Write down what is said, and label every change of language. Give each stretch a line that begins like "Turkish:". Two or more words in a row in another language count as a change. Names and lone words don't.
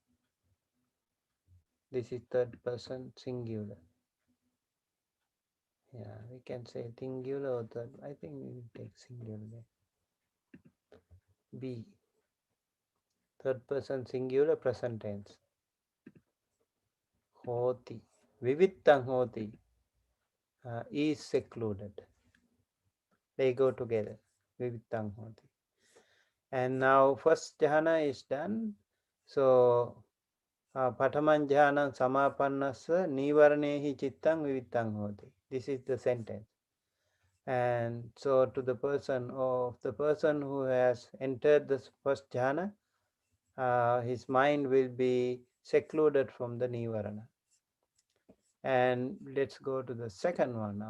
English: This is third person singular. Yeah, we can say singular or third. I think we will take singular there. Be. Third person singular present tense.
Pali: Hoti. Vivittang hoti
English: is secluded. They go together.
Pali: Vivittang hoti.
English: And now first jhana is done.
Pali: So Pataman jhana samapannasa nivarnehi chittang vivittang hoti.
English: This is the sentence. And so to the person who has entered the first jhana, his mind will be secluded from the nivarana. And let's go to the second one now.